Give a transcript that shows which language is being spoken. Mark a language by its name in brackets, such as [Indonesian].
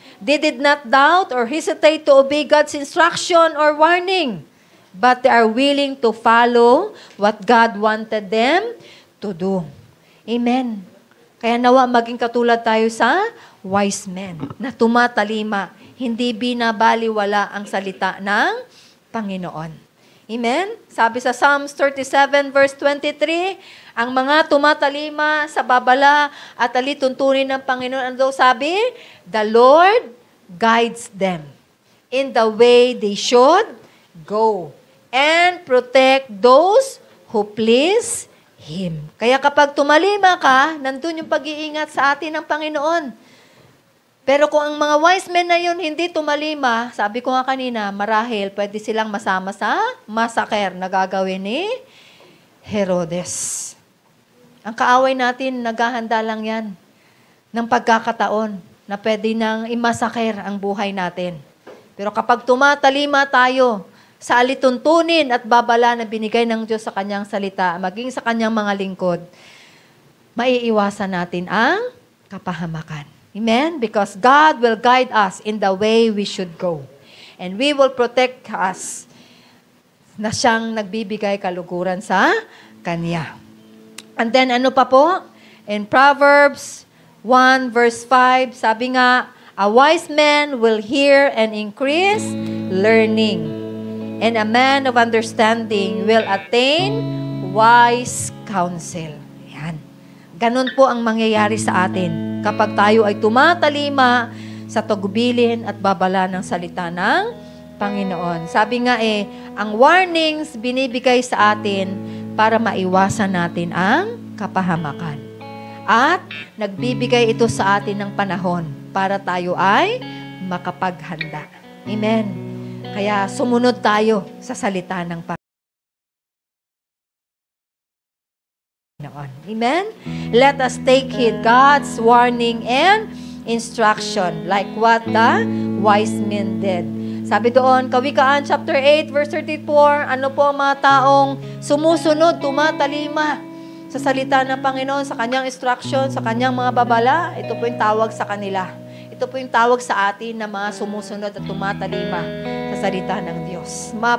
[English] They did not doubt or hesitate to obey God's instruction or warning, but they are willing to follow what God wanted them to do. Amen. [Filipino] Kaya nawa maging katulad tayo sa wise men na tumatalima, hindi binabaliwala ang salita ng Panginoon. Amen? Sabi sa Psalms 37 verse 23, ang mga tumatalima sa babala at alituntunin ng Panginoon, ano daw sabi? [English] The Lord guides them in the way they should go and protect those who please Him. [Filipino] Kaya kapag tumalima ka, nandun yung pag-iingat sa atin ng Panginoon. Pero kung ang mga wise men na yun hindi tumalima, sabi ko nga kanina, marahil pwede silang masama sa massacre na gagawin ni Herodes. Ang kaaway natin, naghahanda lang yan ng pagkakataon na pwede nang imassacre ang buhay natin. Pero kapag tumatalima tayo sa alituntunin at babala na binigay ng Diyos sa Kanyang salita, maging sa Kanyang mga lingkod, maiiwasan natin ang kapahamakan. Amen? [English] Because God will guide us in the way we should go. And we will protect us [Filipino] na siyang nagbibigay kaluguran sa Kanya. [English] And then [Filipino] ano pa po? [English] In Proverbs 1 verse 5, [Filipino] sabi nga, [English] a wise man will hear and increase learning. And a man of understanding will attain wise counsel. Yan. [Filipino] Ganun po ang mangyayari sa atin kapag tayo ay tumatalima sa tagubilin at babala ng salita ng Panginoon. Sabi nga ang warnings binibigay sa atin para maiwasan natin ang kapahamakan. At nagbibigay ito sa atin ng panahon para tayo ay makapaghanda. Amen. Kaya sumunod tayo sa salita ng Panginoon. Amen? [English] Let us take heed God's warning and instruction like what the wise men did. [Filipino] Sabi doon, Kawikaan chapter 8 verse 34, ano po ang mga taong sumusunod, tumatalima sa salita ng Panginoon, sa Kanyang instruction, sa Kanyang mga babala, ito po yung tawag sa kanila. Ito po yung tawag sa atin na mga sumusunod at tumatalima sa salita ng Diyos.